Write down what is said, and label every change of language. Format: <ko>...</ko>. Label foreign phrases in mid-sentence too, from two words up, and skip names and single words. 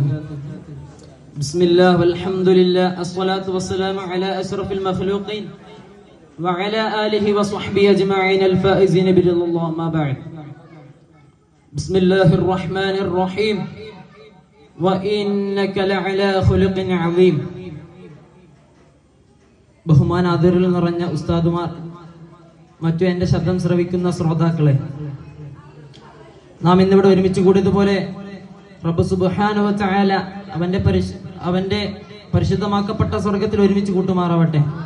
<ar>بسم الله والحمد لله الصلاة والسلام على أشرف المخلوقين وعلى آله وصحبه أجمعين الفائزين برضا الله. ما بعد. بسم الله الرحمن الرحيم وإنك لعلى خلق عظيم.</ar> <ml>ബഹുമാന ആദരവിൽ നിറഞ്ഞ ഉസ്താദുമാർ, മറ്റു എന്റെ ശബ്ദം ശ്രവിക്കുന്ന ശ്രോതാക്കളെ, നാം ഇന്നിവിടെ ഒരുമിച്ച് കൂടിയതുപോലെ റബ്ബ്</ml> <ar>سبحانه وتعالى</ar> <ml>അവന്റെ പരിശുദ്ധമാക്കപ്പെട്ട സ്വർഗത്തിൽ ഒരുമിച്ച് കൂട്ടുമാറാവട്ടെ.</ml>